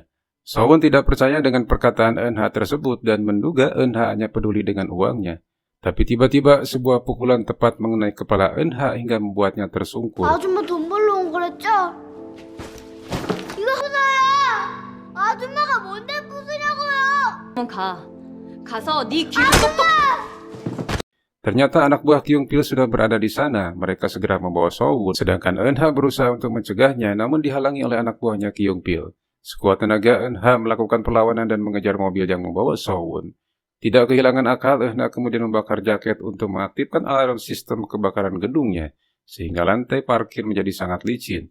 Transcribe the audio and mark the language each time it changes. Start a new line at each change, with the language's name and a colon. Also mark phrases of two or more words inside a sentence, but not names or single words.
Indonesian: Sowon tidak percaya dengan perkataan Eunha tersebut dan menduga Eunha hanya peduli dengan uangnya. Tapi tiba-tiba sebuah pukulan tepat mengenai kepala Eunha hingga membuatnya tersungkur.
Korean: 아줌마 돈 벌러 온 거랬죠? 이거 하나야. 아줌마가 뭔데 부수냐고요? 가서 네 귀를 똑똑.
Indonesian: Ternyata anak buah Kyung Pil sudah berada di sana. Mereka segera membawa Sowon, sedangkan Eunha berusaha untuk mencegahnya, namun dihalangi oleh anak buahnya Kyung Pil. Sekuat tenaga, Eunha melakukan perlawanan dan mengejar mobil yang membawa Sowon. Tidak kehilangan akal, Eunha kemudian membakar jaket untuk mengaktifkan alarm sistem kebakaran gedungnya, sehingga lantai parkir menjadi sangat licin.